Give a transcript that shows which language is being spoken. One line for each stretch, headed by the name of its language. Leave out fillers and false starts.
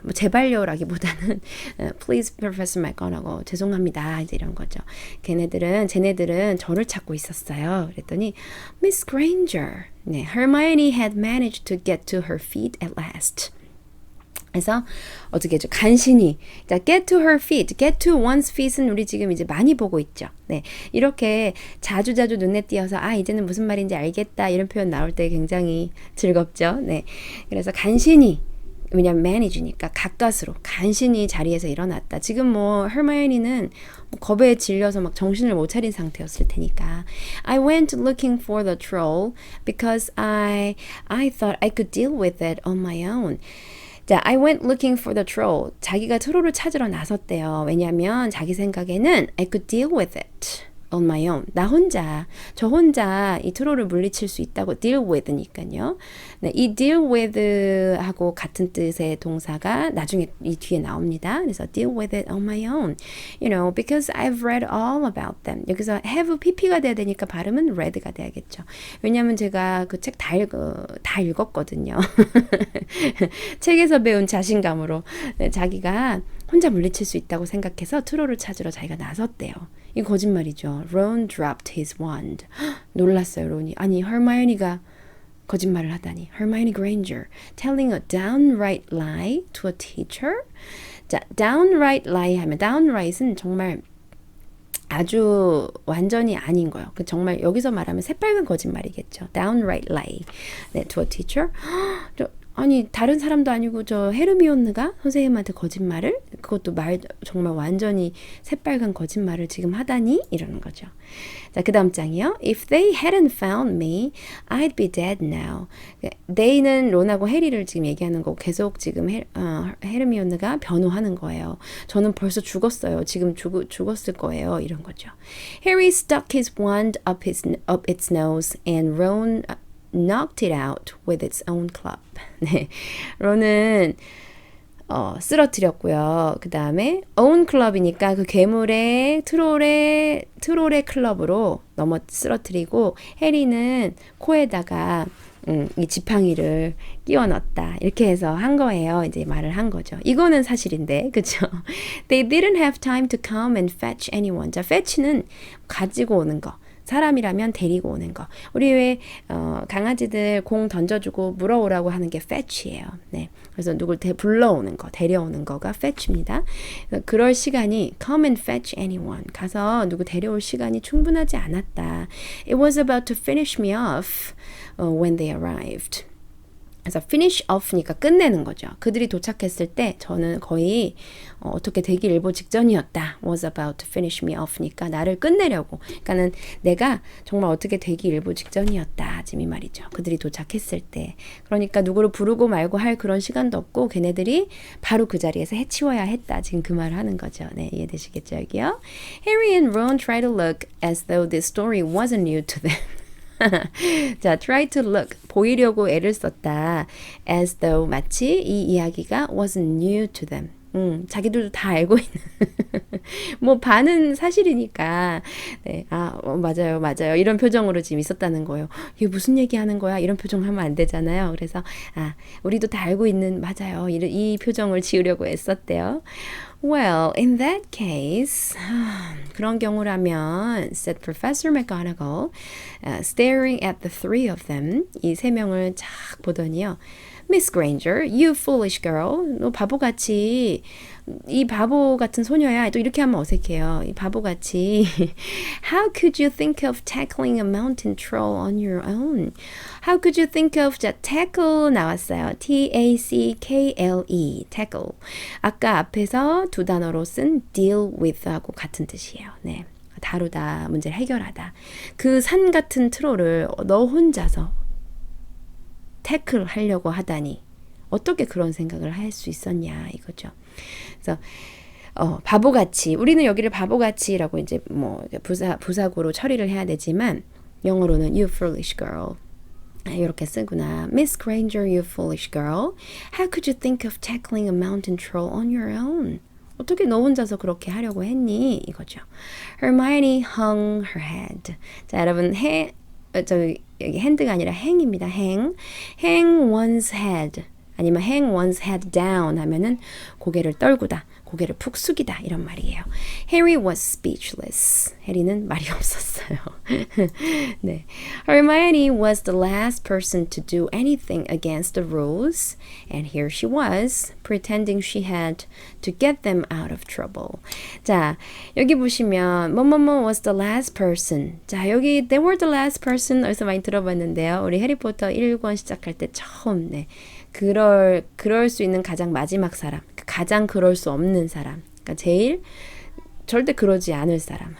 Korean: 뭐 제발요라기보다는
English: Please, Professor McGonagall.
Korean: 죄송합니다. 이제 이런 거죠. 쟤네들은 저를 찾고 있었어요.
English: 그랬더니 Miss Granger. 네, Hermione had managed to get to her feet at last.
Korean: 그래서 어떻게 해줘? 간신히. 자,
English: get to her feet. get to one's feet
Korean: 은 우리 지금 이제 많이 보고 있죠. 네. 이렇게 자주자주 눈에 띄어서 아, 이제는 무슨 말인지 알겠다. 이런 표현 나올 때 굉장히 즐겁죠. 네. 그래서 간신히 왜냐면 manage니까 가까스로 간신히 자리에서 일어났다. 지금 뭐 hermione는 겁에 질려서 막 정신을 못 차린 상태였을 테니까
English: I went looking for the troll because I thought I could deal with it on my own. 자, I went looking for the troll.
Korean: 자기가 트롤을 찾으러 나섰대요. 왜냐면 자기 생각에는
English: I could deal with it on my own.
Korean: 저 혼자 이 트롤을 물리칠 수 있다고 deal with니까요. 네, 이 deal with 하고 같은 뜻의 동사가 나중에 이 뒤에 나옵니다.
English: 그래서 deal with it on my own. You know, because I've read all about them.
Korean: 여기서 have pp가 돼야 되니까 발음은 read가 돼야겠죠. 왜냐면 제가 그 책 다 읽었거든요. 책에서 배운 자신감으로 네, 자기가 혼자 물리칠 수 있다고 생각해서 트롤을 찾으러 자기가 나섰대요. 이 거짓말이죠.
English: Ron dropped his wand.
Korean: 놀랐어요, 론이. 아니, hermione가 거짓말을 하다니.
English: Hermione Granger telling a downright lie to a teacher.
Korean: 자, downright lie 하면 downright은 정말 아주 완전히 아닌 거예요. 정말 여기서 말하면 새빨간 거짓말이겠죠.
English: Downright lie. 네, to a teacher.
Korean: 아니 다른 사람도 아니고 저 헤르미온느가 선생님한테 거짓말을 그것도 정말 완전히 새빨간 거짓말을 지금 하다니 이러는 거죠. 자, 그 다음 장이요.
English: If they hadn't found me, I'd be dead now.
Korean: they는 론하고 해리를 지금 얘기하는 거고 계속 지금 헤르미온느가 변호하는 거예요. 저는 벌써 죽었어요. 지금 죽었을 거예요. 이런 거죠.
English: Harry stuck his wand up its nose and Ron knocked it out with its own club.
Korean: 네, 론은 쓰러뜨렸고요. 그 다음에 own club이니까 그 괴물의 트롤의 클럽으로 쓰러뜨리고 해리는 코에다가 이 지팡이를 끼워 넣었다. 이렇게 해서 한 거예요. 이제 말을 한 거죠. 이거는 사실인데, 그쵸?
English: They didn't have time to come and fetch anyone.
Korean: 자, fetch는 가지고 오는 거. 사람이라면 데리고 오는 거. 우리 왜 강아지들 공 던져주고 물어오라고 하는 게 fetch예요. 네, 그래서 누굴 불러오는 거, 데려오는 거가 fetch입니다. 그럴 시간이
English: come and fetch anyone.
Korean: 가서 누구 데려올 시간이 충분하지 않았다.
English: It was about to finish me off when they arrived.
Korean: 그래서 finish off니까 끝내는 거죠. 그들이 도착했을 때 저는 거의 어떻게 되기 일보 직전이었다. was about to finish me off니까 나를 끝내려고. 그러니까는 내가 정말 어떻게 되기 일보 직전이었다. 지금 이 말이죠. 그들이 도착했을 때. 그러니까 누구를 부르고 말고 할 그런 시간도 없고 걔네들이 바로 그 자리에서 해치워야 했다. 지금 그 말을 하는 거죠. 네, 이해되시겠죠, 여기요?
English: Harry and Ron try to look as though this story wasn't new to them.
Korean: 자, try to look 보이려고 애를 썼다.
English: As though
Korean: 마치 이 이야기가
English: wasn't new to them.
Korean: 자기들도 다 알고 있는 뭐 반은 사실이니까 네, 맞아요 이런 표정으로 지금 있었다는 거예요. 이게 무슨 얘기하는 거야? 이런 표정 하면 안 되잖아요. 그래서 우리도 다 알고 있는 맞아요. 이 표정을 지으려고 애썼대요.
English: Well, in that case,
Korean: 그런 경우라면,
English: said Professor McGonagall, staring at the three of them,
Korean: 이 세 명을 쫙 보더니요.
English: Miss Granger, you foolish girl,
Korean: 너 바보같이, 이 바보 같은 소녀야. 또 이렇게 하면 어색해요. 이 바보같이.
English: How could you think of tackling a mountain troll on your own? How could you think of, 자, tackle 나왔어요. T-A-C-K-L-E, tackle.
Korean: 아까 앞에서 두 단어로 쓴 deal with하고 같은 뜻이에요. 네, 다루다, 문제를 해결하다. 그 산 같은 트롤을 너 혼자서 태클 하려고 하다니 어떻게 그런 생각을 할 수 있었냐 이거죠. 그래서 바보같이 우리는 여기를 바보같이라고 이제 뭐 부사구로 처리를 해야 되지만 영어로는
English: you foolish girl
Korean: 이렇게 쓰구나.
English: Miss Granger, you foolish girl. How could you think of tackling a mountain troll on your own?
Korean: 어떻게 너 혼자서 그렇게 하려고 했니? 이거죠.
English: Hermione hung her head.
Korean: 자, 여러분 여기 hand가 아니라 hang입니다.
English: hang one's head 아니면 hang one's head down
Korean: 하면은 고개를 떨구다. 고개를 푹 숙이다 이런 말이에요.
English: Harry was speechless.
Korean: 해리는 말이 없었어요. 네.
English: Hermione was the last person to do anything against the rules, and here she was, pretending she had to get them out of trouble.
Korean: 자, 여기 보시면 뭐뭐뭐 was the last person. 자, 여기 they were the last person 어디서 많이 들어봤는데요. 우리 해리포터 1권 시작할 때 처음 그럴 수 있는 가장 마지막 사람, 가장 그럴 수 없는 사람, 그러니까 제일 절대 그러지 않을 사람.